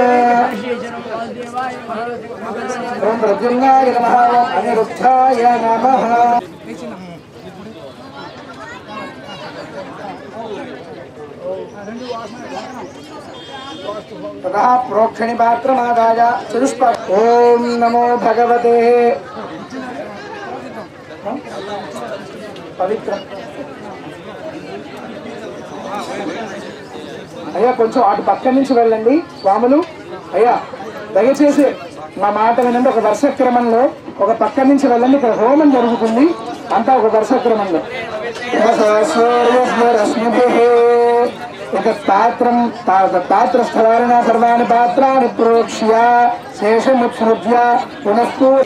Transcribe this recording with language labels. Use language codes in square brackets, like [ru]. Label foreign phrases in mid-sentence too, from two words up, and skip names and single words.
[sa] ओम प्रद्युम्नाय नमः ओम अनिरुद्धाय नमः ततः प्रोक्षणि पात्रमादाय चतुष्प ओम नमो भगवते [te] पवित्र అయ్యా కొంచెం అటు పక్క నుంచి వెళ్ళండి స్వాములు. అయ్యా దయచేసి మా మాట వినండి. ఒక వరుస క్రమంలో ఒక పక్క నుంచి వెళ్ళండి. ఇక్కడ హోమం జరుగుతుంది. అంతా ఒక వరుస క్రమంలో [sa] పాత్రస్థలాన సర్వాణి పాత్రాన్ని ప్రోక్ష్య శేషముత్సృజ్య పునః